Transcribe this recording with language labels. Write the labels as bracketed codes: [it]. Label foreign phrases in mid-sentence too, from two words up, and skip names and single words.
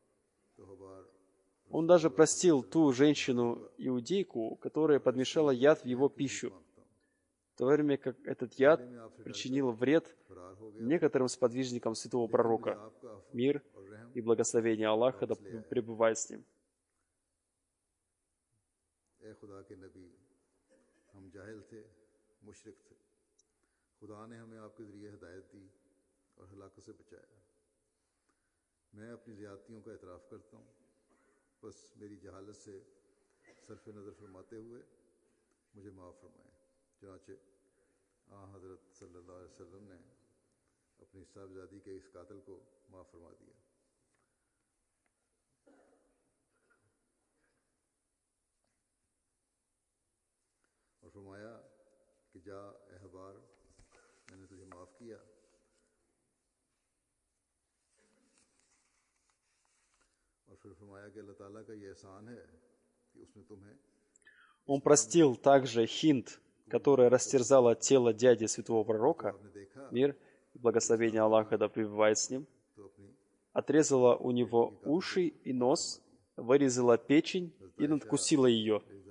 [ru] Он даже простил ту женщину-иудейку, которая подмешала яд в его пищу, в то время как этот яд причинил вред некоторым сподвижникам святого пророка. Мир и благословение Аллаха да пребывает с ним. [ur] بس میری جہالت سے صرف نظر فرماتے ہوئے مجھے معاف فرمائیں. چنانچہ حضرت [ar] صلى الله عليه وسلم [ur] نے اپنی صاحبزادی کے اس قاتل کو معاف فرما دیا. اور فرمایا کہ جا احبار، میں نے تجھے معاف کیا. [ru] Он простил также Хинд, которая растерзала тело дяди святого пророка, мир и благословение Аллаха да пребывает с ним, отрезала у него уши и нос, вырезала печень и надкусила ее.